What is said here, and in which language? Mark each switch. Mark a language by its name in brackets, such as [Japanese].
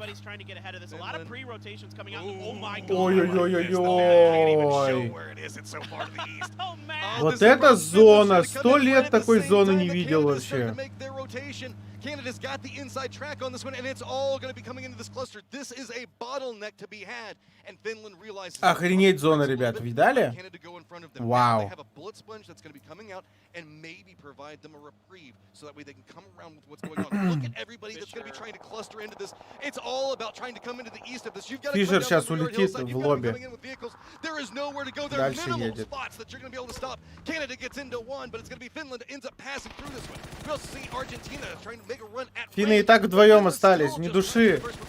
[English] Everybody's trying to get ahead of this. A lot of pre-rotations coming out. Oh my god. [Russian] Ой-ой-ой-ой-ой. Вот это зона! 100 лет такой зоны не видел вообще. [English] Canada's got the inside track on this one, and it's all going to be coming into this cluster. This is a bottleneck to be had, and Finland realizes... [Russian] Охренеть зона, ребят, видали? Вау. [English] They have a bullet sponge that's going to be coming out and maybe provide them a reprieve so that way they can come around with what's going on. Look at everybody that's going to be trying to cluster into this. It's all about trying to come into the east of this. You've got to [Russian] Фишер сейчас улетит в лобби. [English] There is nowhere to go. There are minimal spots that you're going to be able to stop. Canada gets into one, but it's going to be Finland ends up passing through this one. We also see Argentina trying to make a run at [Russian] Финны и так вдвоем остались, ни души.